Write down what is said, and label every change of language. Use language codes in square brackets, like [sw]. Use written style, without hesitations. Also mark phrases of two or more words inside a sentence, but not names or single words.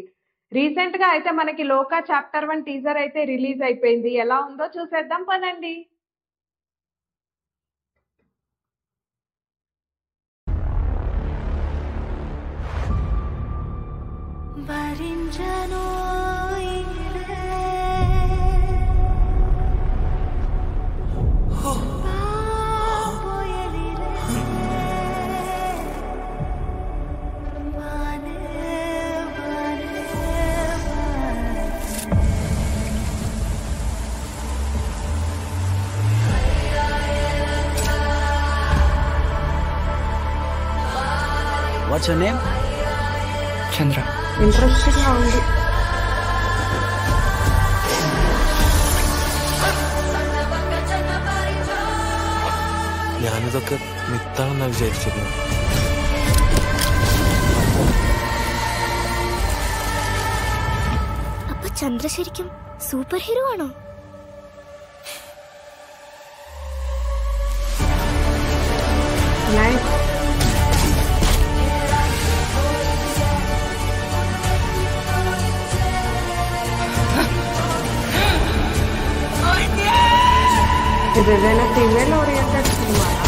[te] రీసెంట్ గా అయితే మనకి లోకా చాప్టర్ 1 టీజర్ అయితే రిలీజ్ అయిపోయింది. ఎలా ఉందో చూసేద్దాం పదండి. భరించను [en] What's your name? [te] చంద్ర. ఇంట్రెస్టింగ్ గా ఉంది. [ml] ഞാനിതൊക്കെ മിത്താണെന്നാ വിചാരിച്ചിരുന്നത്. അപ്പൊ ചന്ദ്ര ശരിക്കും [en] super hero [ml] ആണോ? [te] నైస్. ఇది ఏదైనా [en] female oriented [te] సినిమా?